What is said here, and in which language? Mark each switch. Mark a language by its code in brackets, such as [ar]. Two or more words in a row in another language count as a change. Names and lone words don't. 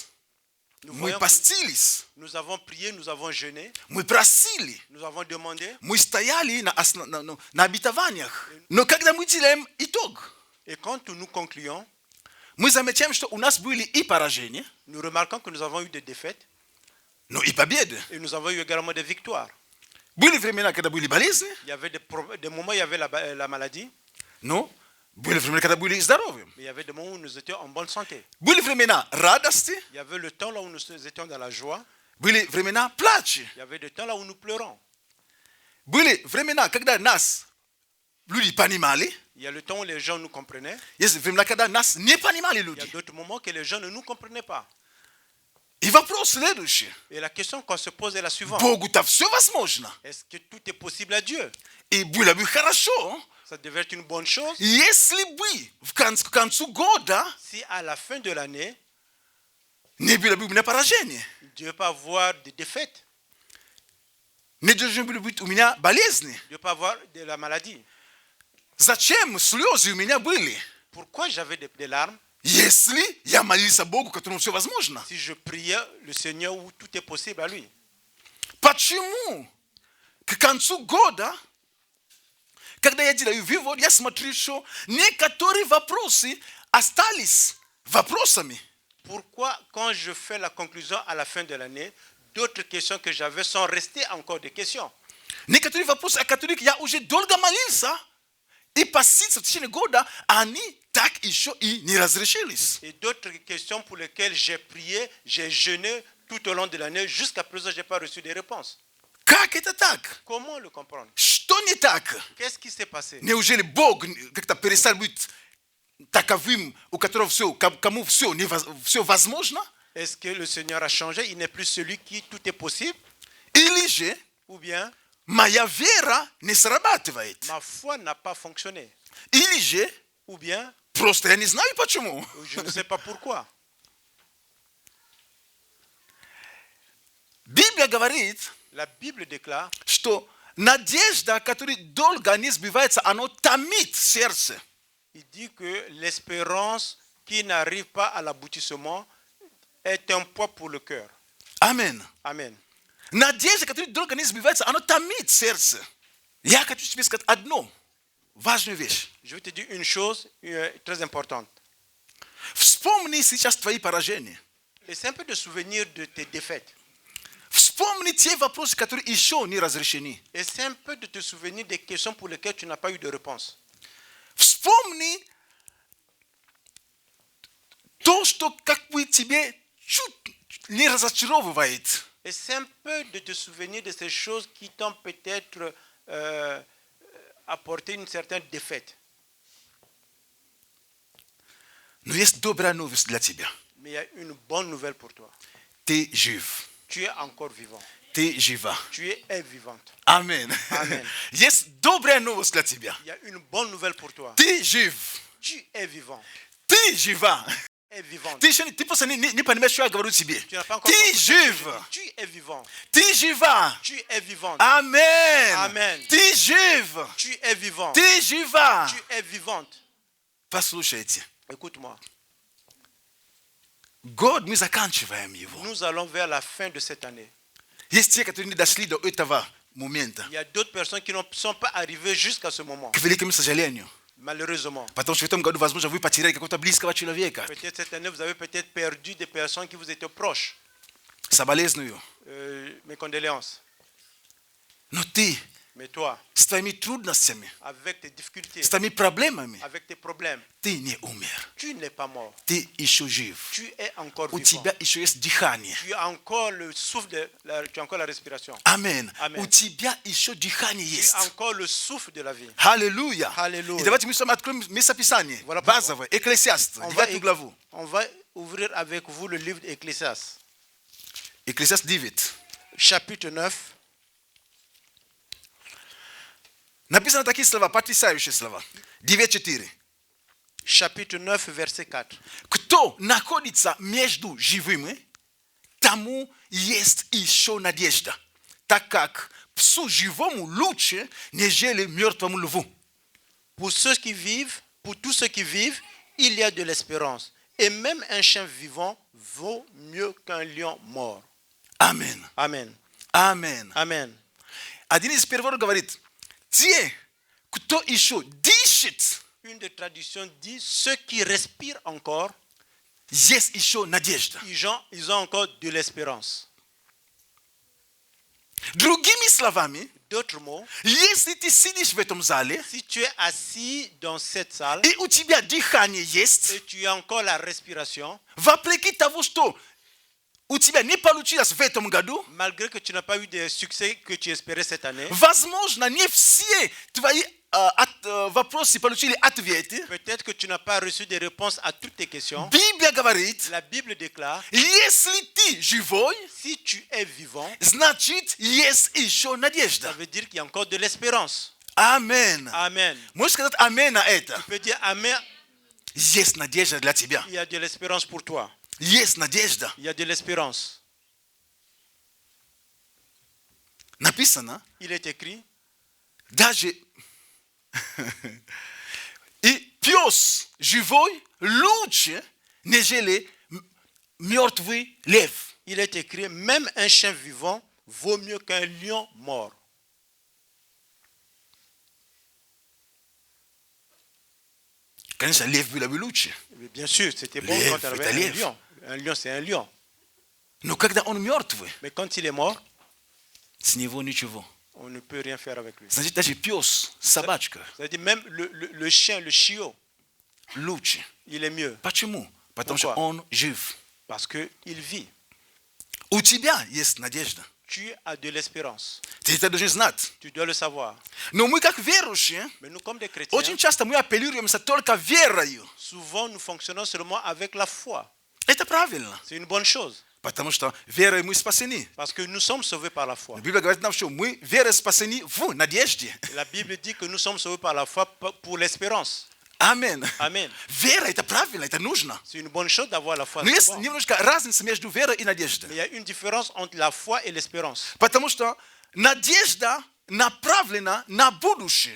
[fr] nous [ru] мы [fr] voyons que [ru] постились, [fr] nous avons prié, nous avons jeûné, [ru] мы просили, [fr] nous avons demandé. [ru] мы стояли на обетованиях. Но когда мы делаем итог, [fr] Et quand nous concluons, [ru] мы замечаем, что у нас были и поражения, [fr] nous remarquons que nous avons eu des défaites [ru] но и победы. [fr] et nous avons eu également des victoires. [ru] Были времена, когда были болезни, [fr] Il y avait des moments où il y avait la maladie, [ru] но были времена, когда были здоровы. [fr] mais il y avait des moments où nous étions en bonne santé. [ru] Были времена радости, [fr] Il y avait le temps là où nous étions dans la joie, [ru] были времена плача. [fr] il y avait le temps là où nous pleurons. [ru] Были времена, когда нас люди понимали, [fr] Il y a le temps où les gens nous comprenaient, [ru] есть времена, когда нас не понимали [fr] il y a [ru] люди. [fr] d'autres moments que les gens ne nous comprenaient pas. [ru] И вопрос следующий. [fr] Et la question qu'on se pose est la suivante. [ru] Богу-то все возможно. [fr] Est-ce que tout est possible à Dieu? [ru] И было бы хорошо, [fr] Ça devait être une bonne chose [ru] если бы к концу года [fr] si à la fin de l'année, [ru] не было бы у меня поражения. [fr] il ne devait pas avoir de défaites, [ru] Не должны были быть у меня болезни. [fr] il ne devait pas avoir de la maladie. [ru] Зачем слезы у меня были? [fr] Pourquoi j'avais des larmes [ru] Если я молился Богу, которому все возможно. [fr] si je priais le Seigneur où tout est possible à lui? [ru] Почему к концу года, Когда я делаю вывод, я смотрю, что некоторые вопросы остались вопросами. [fr] Pourquoi, quand je fais la conclusion à la fin de l'année, d'autres questions que j'avais sont restées encore des questions. [ru] Некоторые вопросы, о которых я уже долго молился, и поститься в течение года, они так еще и не разрешились. [fr] Et d'autres questions pour lesquelles j'ai prié, j'ai jeûné tout au long de l'année, jusqu'à présent, je n'ai pas reçu de réponse. [ru] Как это так? [fr] Comment le comprendre? [ru] Что не так? [fr] Qu'est-ce qui s'est passé? [ru] Неужели Бог как-то перестал быть таковым, у которого все, кому все возможно? [fr] Est-ce que le Seigneur a changé? Il n'est plus celui qui tout est possible? [ru] Или же [fr] Ou bien, [ru] моя вера не срабатывает? [fr] ma foi n'a pas fonctionné? [ru] Или же [fr] Ou bien, [ru] просто я не знаю почему. [fr] je ne sais pas pourquoi. [ru] Библия говорит, [fr] La Bible déclare [ru] что надежда, которая долго не сбивается, она томит сердце. [fr] il dit que l'espérance qui n'arrive pas à l'aboutissement est un poids pour le cœur. [ru] Амен. [fr] Amen. [ru] Надежда, которая долго не сбивается, она томит сердце. Я хочу тебе сказать одну важную вещь. [fr] Je vais te dire une chose très importante. [ru] Вспомни сейчас твои поражения. [fr] Essaie un peu de souvenir de tes défaites. [ru] Вспомни те вопросы, которые еще не разрешены. [fr] Essaie un peu de te souvenir des questions pour lesquelles tu n'as pas eu de réponse. [ru] Вспомни то, что как бы тебе чуть не разочаровывает. [fr] Essaie un peu de te souvenir de ces choses qui t'ont peut-être apporté une certaine défaite. [ru] Но есть добрая новость для тебя. [fr] Mais il y a une bonne nouvelle pour toi. [ru] Ты жив. [fr] Tu es encore vivant. [ru] Ты жива. [fr] Tu es vivante. [ru] Амин. [fr] Amen. [ru] Есть добрая новость для тебя. [fr] Il y a une bonne nouvelle pour toi. [ru] Ты жив. [fr] Tu es vivant. [ru] Ты жива. [fr] Tu es vivante. [ru] Ты еще ты просто не понимаешь, что я говорю тебе. [fr] Tu n'as pas encore [ru] Ты [fr] compris ce que je [ru] жив. [fr] dis. Tu es vivant. [ru] Ты жива. [fr] Tu es vivante. [ru] Амен. [fr] Amen. [ru] Ты жив. [fr] Tu es vivant. [ru] Ты жива. [fr] Tu es vivante. [ru] Послушайте. [fr] Écoute-moi. [ru] Год мы заканчиваем его. [fr] Nous allons vers la fin de cette année. [ru] Есть те, которые не дошли до этого момента. [fr] Il y a d'autres personnes qui ne sont pas arrivées jusqu'à ce moment. [ru] К великому сожалению. [fr] Malheureusement. [ru] Потому что в этом году, возможно, вы потеряли какого-то близкого человека. [fr] Peut-être cette année, vous avez peut-être perdu des personnes qui vous étaient proches. [ru] Соболезную. [fr] Mes condoléances. [ru] Но ты [fr] Mais toi, [ru] с твоими трудностями, [fr] avec tes difficultés, [ru] с твоими проблемами, [fr] avec tes problèmes, [ru] ты не умер. [fr] tu n'es pas mort. [ru] Ты еще жив. [fr] Tu es encore [ru] У [fr] vivant. [ru] тебя еще есть дыхание. [fr] Tu as encore le souffle tu as encore la respiration. [ru] Амен. [fr] Amen. [ru] У тебя еще дыхание [fr] Tu [ru] есть. [fr] as encore le souffle de la vie. [ru] Аллилуйя. Аллилуйя. И давайте мы с вами откроем местописание. [fr] Voilà [ru] Базовое. Экклесиаст. [fr] On va, [ru] 9 главу. [fr] on va ouvrir avec vous le livre d'Ecclésiaste, [ru] Экклесиаст 9. [fr] chapitre 9. [ru] Написано такие слова, потрясающие слова. 9:4. [fr] Chapitre 9, verset 4. [ru] Кто находится между живыми, тому есть еще надежда, так как псу живому лучше, нежели мертвому льву. [fr] Pour tous ceux qui vivent, il y a de l'espérance. Et même un chien vivant vaut mieux qu'un lion mort. [ru] Амен. [fr] Amen. [ru] Амен. [fr] Amen. [ru] Один из переводов говорит, те, кто еще дышит, [fr] Une des traditions dit, ceux qui respirent encore, [ru] есть еще надежда. [fr] ils ont encore de l'espérance. [ru] Другими словами, [fr] D'autres mots, [ru] если ты сидишь в этом зале, [fr] si tu es assis dans cette salle [ru] и у тебя дыхание есть, [fr] et tu as encore la respiration, [ru] вопреки того, что у тебя не получилось в этом году, [fr] malgré que tu n'as pas eu de succès que tu espérais cette année, [ru] возможно, не все твои вопросы получили ответы. [fr] peut-être que tu n'as pas reçu des réponses à toutes tes questions. [ru] Библия говорит, [fr] La Bible déclare, [ru] если ты живой, [fr] si tu es vivant, [ru] значит, есть еще [fr] ça [ru] надежда. [fr] veut dire qu'il y a encore de l'espérance. [ru] Амен. [fr] Amen. [ru] Можешь сказать амен на это? [fr] Tu peux dire Amen, [ru] Есть надежда для тебя. [fr] il y a de l'espérance pour toi. [ru] Есть надежда. [fr] Il y a de l'espérance. [ru] Написано, [fr] Il est écrit, [ru] даже и пес живой лучше, нежели мертвый лев. [fr] il est écrit, même un chien vivant vaut mieux qu'un lion mort. Kanisa lев bila biluche. Mais bien sûr, c'était bon Lève, quand on fais avait ta un lèvre. lion. Un lion, c'est un lion. [ru] No когда он мертвый, [fr] Mais quand il est mort, [ru] с него ничего. [fr] on ne peut rien faire avec lui. [ru] Значит, даже пес, собачка, [fr] C'est-à-dire même le chien, le chiot, [ru] лучше. [fr] il est mieux [ru] Почему? Потому что [fr] Pourquoi? [ru] он жив. [fr] parce qu'il vit. [ru] У тебя есть надежда. [fr] Tu as de l'espérance. [ru] Ты это должен знать. [fr] Tu dois le savoir. [ru] Но мы как верующие, [fr] Mais nous, comme des chrétiens, [ru] очень часто мы апеллируемся только верою. [fr] souvent nous fonctionnons seulement avec la foi. [ru] Это правильно. [fr] C'est une bonne chose [ru] Потому что верой мы спасены. [fr] parce que nous sommes sauvés par la foi. [ru] Библия говорит нам, что мы верой спасены в надежде. [fr] La Bible dit que nous sommes sauvés par la foi pour l'espérance. [ru] Аминь. [fr] Amen. [ru] Вера это правильно, это нужно. [fr] C'est une bonne chose d'avoir la foi. [ru] Но [fr] c'est [ru] есть [fr] bon. [ru] немножко разница между верой и надеждой. [fr] Mais il y a une différence entre la foi et l'espérance. [ru] Потому что надежда направлена на будущее.